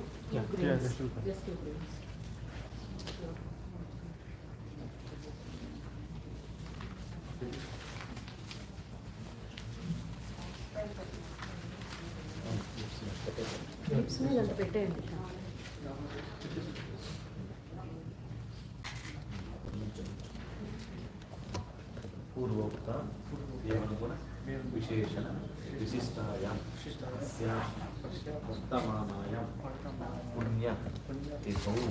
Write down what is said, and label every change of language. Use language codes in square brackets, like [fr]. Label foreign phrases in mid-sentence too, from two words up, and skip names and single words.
[en] Yeah, grains. just two. Just 2 grains. [te] Lips మీద అంత పెట్టేయండి. [sa] पूर्वोक्त एवं विशेषण विशिष्टायां वर्तमानायां पुण्य तिथौ